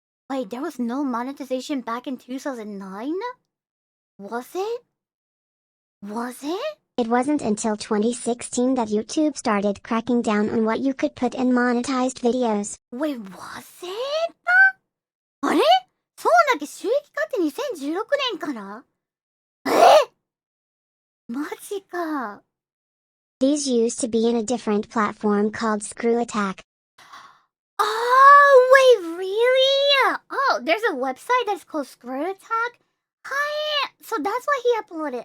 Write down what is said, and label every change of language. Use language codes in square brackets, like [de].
[en] Wait, there was no monetization back in 2009? Was it? Was it? It wasn't until 2016 that YouTube started cracking down on what you could put in monetized videos. Wait, was it? [ja] あれそうだっけ収益化って2016年からマジか。 [en] These used to be in a different platform called Screw Attack. Oh, wait, really? Oh, there's a website that's called Screw Attack? Hi, so that's why he uploaded.